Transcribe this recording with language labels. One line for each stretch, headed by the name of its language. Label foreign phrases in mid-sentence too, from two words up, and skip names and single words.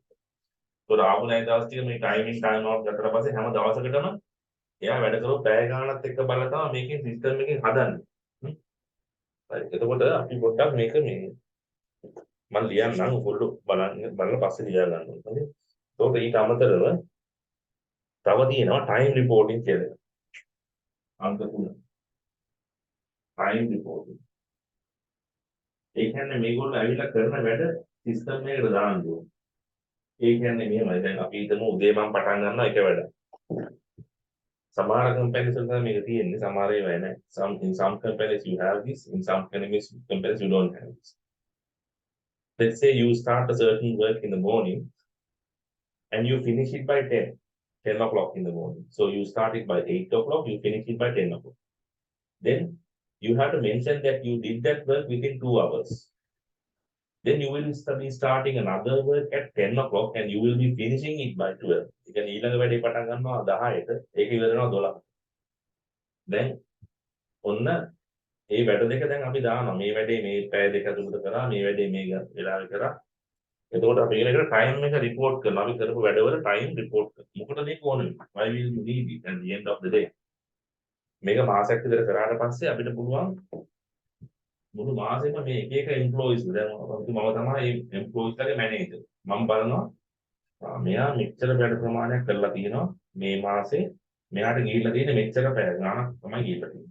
Sinhala: ඒතකොට ආපු නැති දවස් ටික මේ
English: timing time out
Sinhala: ගත්තට පස්සේ හැම දවසකටම එයා වැඩ කරපු පැය ගානත් එක්ක බලලා තමයි මේකෙන් system එකෙන් හදන්නේ. හරි. එතකොට අපි පොඩ්ඩක් මේක මේ මම ලියන්නම් ඔයගොල්ලෝ බලලා පස්සේ ලියා ගන්න ඕනේ. හරි. ඒකට ඊට අමතරව තව තියෙනවා
English: time reporting
Sinhala: කියලා. අංක 3.
English: time reporting.
Sinhala: ඒ කියන්නේ මේගොල්ලෝ ඇවිල්ලා කරන වැඩ සිස්ටම් එකකට දාන්න ඕනේ. ඒ කියන්නේ මෙහෙමයි. දැන් අපි හිතමු උදේ මම පටන් ගන්නවා එක වැඩ. සමහර කම්පැනිස් වල තමයි මේක තියෙන්නේ. සමහර ඒවා නැහැ.
English: In some companies you have this, in some companies you don't have this. Let's say you start a certain work in the morning and you finish it by 10 o'clock in the morning. So you start it by 8 o'clock, you finish it by 10 o'clock. Then you have to mention that you did that work within 2 hours. Then you will be starting another work at 10 o'clock and you will be finishing it by 12. You can
Sinhala: ඊළඟ වැඩේ පටන් ගන්නවා 10ට ඒක ඉවර වෙනවා 12ට. Then ඔන්න මේ වැඩ දෙක දැන් අපි දානවා. මේ වැඩේ මේ පැය දෙක තුනකට කරා, මේ වැඩේ මේ වෙලාවෙ කරා. එතකොට අපි ඒකට ටයිම් එක report කරනවා. අපි කරපු වැඩවල ටයිම් report කරනවා. මොකටද මේක ඕන වෙන්නේ?
English: Why will you need it at the end of the day?
Sinhala: මේක මාසයක් විතර කරාට පස්සේ අපිට පුළුවන් මුළු මාසෙම මේ එක එක එම්ප්ලොයිස් දැන් මම තමයි මේ එම්ප්ලොයිස්ලාගේ මැනේජර්. මම බලනවා මෙයා මෙච්චර වැඩ ප්‍රමාණයක් කරලා තියෙනවා මේ මාසේ. මෙයාට ගිහිල්ලා තියෙන්නේ මෙච්චර පැය ගාණක් තමයි ගිහිල්ලා තියෙන්නේ.